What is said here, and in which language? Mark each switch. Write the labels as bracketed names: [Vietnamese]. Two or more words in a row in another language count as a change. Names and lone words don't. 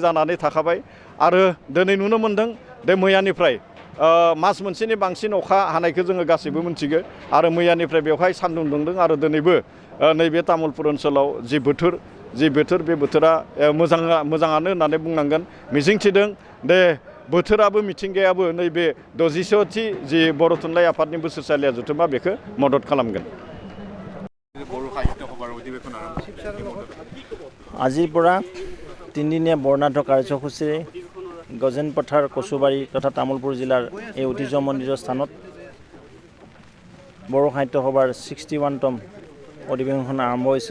[Bodo] जानानै थाखाबाय आरो दिनै नुनो मोनदों बे मैयानिफ्राय मास मोनसेनि बांसिन अखा हानायखौ जोङो गासैबो मिथिगौ आरो मैयानिफ्राय बेवहाय सान्दुं दुंदों आरो दिनैबो नैबे तामुलपुर ओनसोलाव जि बोथोर बे बोथोरा मोजाङानो होननानै बुंनांगोन मिजिंथिदों दे बोथोराबो मिथिंगायाबो नैबे 60थि जि बर' थुनलाइ आफादनि बोसोरसालिया जथुम्मा बेखौ मदद खालामगोन। [Assamese] আজিৰ পৰা 3 দিনীয়া বৰ্ণাঢ্য কাৰ্যসূচীৰে গজেন পথাৰ কচুবাৰী তথা তামুলপুৰ জিলাৰ এই ঐতিহ্য মন্দিৰৰ স্থানত বড়ো সাহিত্য সভাৰ 61তম অধিৱেশন আৰম্ভ হৈছে।